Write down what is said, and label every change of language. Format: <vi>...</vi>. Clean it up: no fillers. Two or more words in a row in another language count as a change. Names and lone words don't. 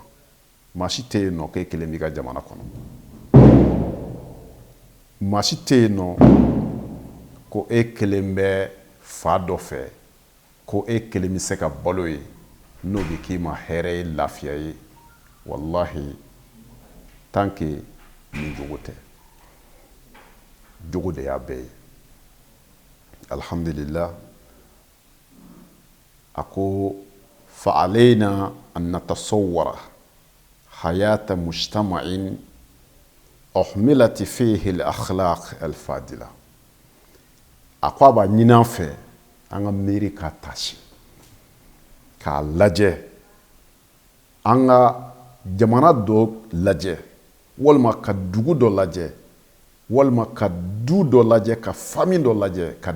<bm>maa si tɛ yen nɔ k'e kelen b'i ka jamana kɔnɔ maa si tɛ yen nɔ ko e kelen bɛ fa dɔ fɛ ko e kelen bɛ se ka balo ye n'o bɛ k'i ma hɛrɛ ye lafiya ye wallahi</bm> <fr>tant que</fr> <bm>ni jogo tɛ jogo de y'a bɛɛ ye alhamdulillah a ko</bm> <ar>فعلينا أن نتصور حياة مجتمع أهملت فيه الأخلاق الفاضلة</ar> <bm>a ko a b'a ɲini an fɛ an ka miiri k'a tasi k'a lajɛ an ka jamana dɔ lajɛ walima ka dugu dɔ lajɛ walima ka du dɔ lajɛ ka famille dɔ lajɛ ka</bm>